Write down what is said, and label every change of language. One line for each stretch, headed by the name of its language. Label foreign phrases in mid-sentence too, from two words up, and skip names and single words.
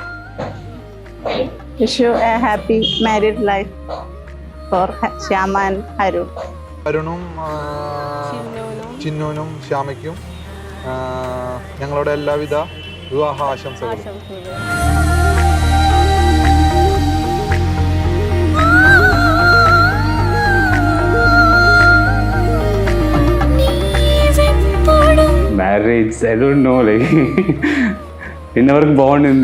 English: Wish you a happy married life for Shyama and Arun.
Malayalam: അരുണും ചിന്നുവിനും ശ്യാമയ്ക്കും ഞങ്ങളുടെ എല്ലാവിധ വിവാഹ ആശംസകളും.
English: marriage I don't know, like
Telugu: ఇన్నవరకు బాగుండింది.